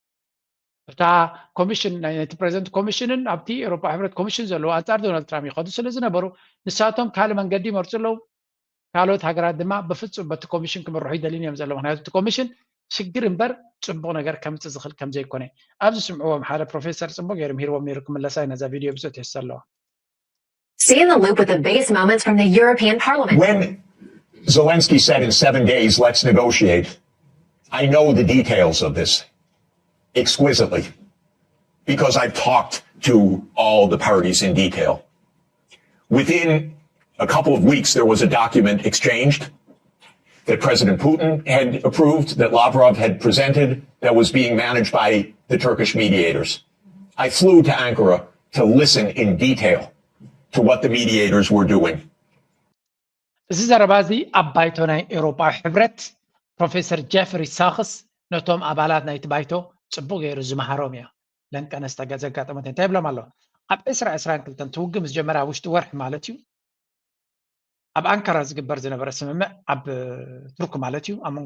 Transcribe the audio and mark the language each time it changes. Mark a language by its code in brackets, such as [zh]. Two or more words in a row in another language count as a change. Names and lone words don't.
[ti] እታ ኮሚሽን ናይቲ ፕሬዚደንት ኮሚሽንን ኣብቲ ኤውሮጳ ሕብረት ኮሚሽን ዘለዎ ኣንጻር ዶናልድ ትራምፕ ይኸዱ ስለ ዝነበሩ ንሳቶም ካልእ መንገዲ ይመርፁ ኣለዉ ካልኦት ሃገራት ድማ ብፍፁም በቲ ኮሚሽን ክምርሑ ይደልዩን እዮም ዘለዉ ምክንያቱ እቲ ኮሚሽን ሽግር እምበር ፅቡቅ ነገር ከምፅእ ዝኽእል ከም ዘይኮነ ኣብዚ ስምዕዎም ሓደ ፕሮፌሰር ፅቡቅ ገይሮም ሂርዎም ነይሩ ክምለሳይ ነዛ ቪድዮ ብፅኦት የሕስ ኣለዋ [en] Stay in the loop with the biggest moments from the European Parliament. When Zelensky said in 7 days, let's negotiate, I know the details of this exquisitely because I've talked to all the parties in detail. Within a couple of weeks, there was a document exchanged. that President Putin had approved, that Lavrov had presented, that was being managed by the Turkish mediators. I flew to Ankara to listen in detail to what the mediators were doing. [ti] እዚ ዘረባ እዚ ኣብ ባይቶ ናይ ኤውሮጳዊ ሕብረት ፕሮፌሰር ጀፍሪ ሳክስ ነቶም ኣባላት ናይቲ ባይቶ ጽቡቕ ገይሩ ዝመሃሮም እያ ለንቀነስ ዘጋጠመት እንታይ ይብሎም ኣሎ ኣብ 2022 ትውግም ዝጀመረ ኣብ ውሽጢ ወርሒ ማለት እዩ ኣብ ኣንካራ ዝግበር ዝነበረ ስምምዕ ኣብ ቱርክ ማለት እዩ ኣብ መንጎ